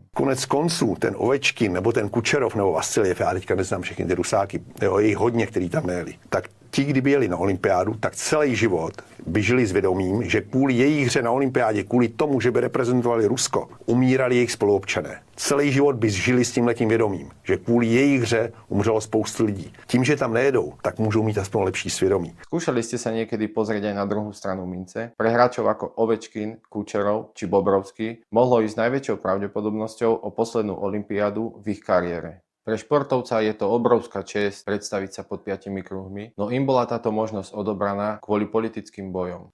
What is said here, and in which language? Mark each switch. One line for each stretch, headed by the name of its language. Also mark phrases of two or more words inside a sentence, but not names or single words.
Czech: Konec konců ten Ovečkin nebo ten Kučerov nebo Vasiljev, já teďka neznám všechny ty Rusáky, jo, je jich hodně, který tam nejeli, tak ti, kdyby jeli na olympiádu, tak celý život by žili s vědomím, že kvůli jejich hře na olympiádě, kvůli tomu, že by reprezentovali Rusko, umírali jejich spoluobčané. Celý život by žili s tímhletím vědomím, že kvůli jejich hře umřelo spoustu lidí. Tím, že tam nejedou, tak můžou mít aspoň lepší svědomí.
Slovak: Skúšali ste sa niekedy pozrieť aj na druhú stranu mince? Pre hráčov ako Ovečkin, Kučerov či Bobrovský mohlo ísť s najväčšou pravdepodobnosťou o poslednú olympiádu v ich kariére. Pre športovca je to obrovská česť predstaviť sa pod 5 kruhmi, no im bola táto možnosť odobraná kvôli politickým bojom.